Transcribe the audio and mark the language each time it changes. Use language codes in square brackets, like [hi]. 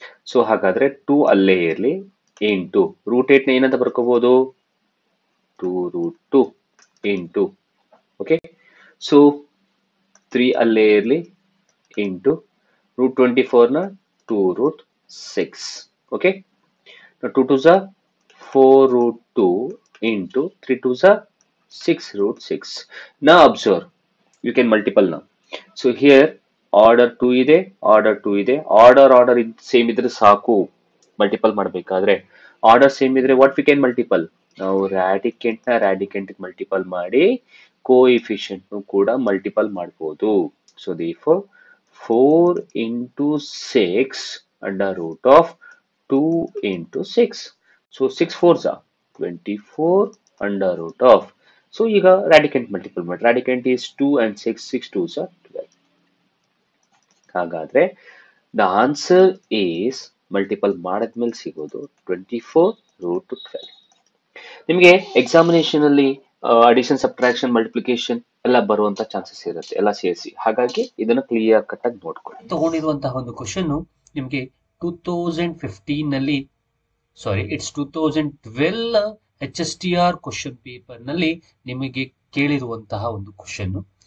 [kn] So ಹಾಗಾದ್ರೆ 2 ಅಲ್ಲೇ ಇರಲಿ ಇಂಟು ರೂಟ್ 8 ನ ಏನಂತ ಬರ್ಕೋಬಹುದು? 2 ರೂಟ್ 2 ಇಂಟು, ಓಕೆ, ಸೊ 3 ಅಲ್ಲೇ ಇರಲಿ ಇಂಟು ರೂಟ್ 24 ನ 2 root 6. [en] Okay, 2 2s 4 root 2 into 3 2s 6 root 6. Now observe, you can multiple now. So here order 2 [kn] ಇದೆ, order 2 ಇದೆ, order ಸೇಮ್ ಇದ್ರೆ ಸಾಕು ಮಲ್ಟಿಪಲ್ ಮಾಡಬೇಕಾದ್ರೆ. ಆರ್ಡರ್ ಸೇಮ್ ಇದ್ರೆ [en] What we can multiple? [kn] ನಾವು ರಾಡಿಕೆಂಟ್ ನ ರಾಡಿಕೆಂಟ್ ಮಲ್ಟಿಪಲ್ ಮಾಡಿ ಕೋಎಫಿಷಿಯಂಟ್ ಕೂಡ ಮಲ್ಟಿಪಲ್ ಮಾಡಬಹುದು. [en] So therefore 4 into 6 under root of 2 into 6. So 6 4s are 24 under root of. So [kn] ಈಗ [en] radicand multiple [kn] ಮಾಡಿ. [en] Radicand is 2 and 6. 6 2s are 12. [kn] ಹಾಗಾದ್ರೆ [en] the answer is multiple [kn] ಮಾಡಿದ್ಮೇಲೆ ಸಿಗೋದು [en] 24 root 12. [kn] ನಿಮಗೆ ಎಕ್ಸಾಮಿನೇಷನ್ ಅಲ್ಲಿ ಅಡಿಷನ್, ಸಬ್ಟ್ರಾಕ್ಷನ್, ಮಲ್ಟಿಪ್ಲಿಕೇಶನ್ ಎಲ್ಲ ಬರುವಂತ ಚಾನ್ಸಸ್ ಇರುತ್ತೆ ಎಲ್ಲ ಸೇರಿಸಿ. ಹಾಗಾಗಿ ಇದನ್ನ ಕ್ಲಿಯರ್ ಕಟ್ ಆಗಿ ನೋಡ್ಕೊಳ್ಳಿ. ತಗೊಂಡಿರುವಂತಹ ಒಂದು ಕ್ವಶನ್ ನಿಮಗೆ 2015 ನಲ್ಲಿ, [en] sorry it's [kn] 2012 HSTR question paper ನಲ್ಲಿ ನಿಮಗೆ ಕೇಳಿರುವಂತಹ ಒಂದು ಕ್ವಶನ್.